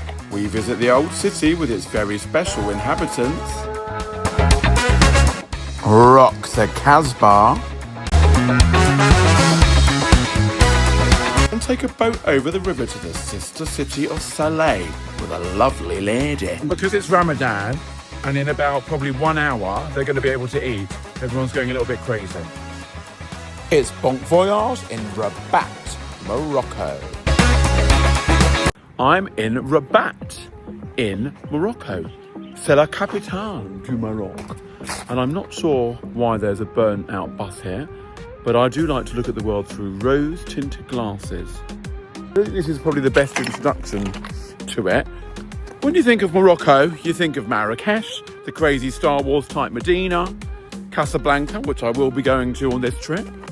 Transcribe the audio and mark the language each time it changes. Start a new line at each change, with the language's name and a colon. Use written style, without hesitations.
English: We visit the old city with its very special inhabitants, rock the Casbah, and take a boat over the river to the sister city of Chellah with a lovely lady. Because it's Ramadan, and in about probably 1 hour, they're going to be able to eat. Everyone's going a little bit crazy. It's Bon Voyage in Rabat, Morocco. I'm in Rabat, in Morocco.
French: C'est la capitale du Maroc.
English: And I'm not sure why there's a burnt out bus here, but I do like to look at the world through rose-tinted glasses. I think this is probably the best introduction to it. When you think of Morocco, you think of Marrakesh, the crazy Star Wars type Medina, Casablanca, which I will be going to on this trip.